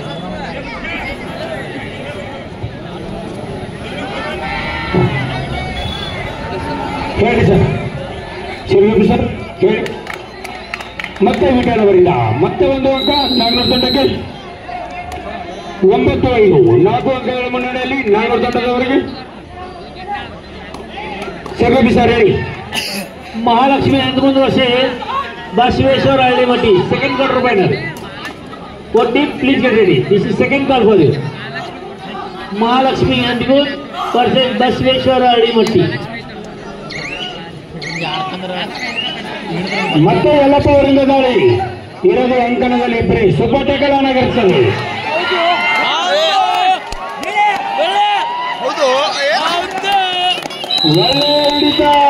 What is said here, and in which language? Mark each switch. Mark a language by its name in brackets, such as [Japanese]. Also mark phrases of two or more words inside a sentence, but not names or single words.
[Kannada] ಹೇಳಿ ಸರ್. ಶಿವಲಿಂಗ ಸರ್ ಹೇಳಿ. ಮತ್ತೆ ವಿಠಲವರಿಂದ ಮತ್ತೆ ಒಂದು ಅಂಕ ನಾಗನೂರು ತಂಡಕ್ಕೆ. 9-5 4 ಅಂಕಗಳ ಮುನ್ನಡೆಯಲ್ಲಿ ನಾಗನೂರು ತಂಡದವರಿಗೆ. ಶಿವಲಿಂಗ ಸರ್ ಹೇಳಿ. [English] महालक्ष्मी अंतमुंद वर्षे बसवेश्वर हल्लीमट्टी second quarter final. What team please get ready. This is second call for you. महालक्ष्मी अंतमुंद वर्सेस बसवेश्वर हल्लीमट्टी. [Kannada] ಮತ್ತೆ ಯಲ್ಲಪ್ಪ ಅವರಿಂದ ದಾಳಿ. ಇರೋದು ಅಂಕಣದಲ್ಲಿ ಇಬ್ಬರೇ [English] super tackle [Kannada] ಆಗಿರುತ್ತದೆ. ಒಳ್ಳೆ ಹಿಡಿತ.